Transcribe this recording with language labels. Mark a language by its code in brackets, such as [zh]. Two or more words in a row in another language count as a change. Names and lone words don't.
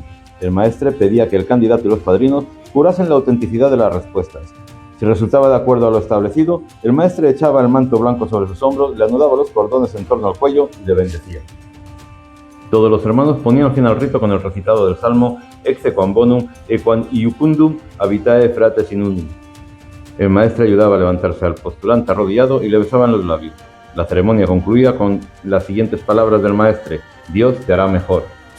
[es] El maestre pedía que el candidato y los padrinos jurasen la autenticidad de las respuestas. Si resultaba de acuerdo a lo establecido, el maestre echaba el manto blanco sobre sus hombros, le anudaba los cordones en torno al cuello y le bendecía. Todos los hermanos ponían fin al rito con el recitado del salmo [la] Ecce quam bonum e quam iucundum habitae fratres in unum. [es] El maestre ayudaba a levantarse al postulante arrodillado y le besaban los labios. La ceremonia concluía con las siguientes palabras del maestre: Dios te hará mejor.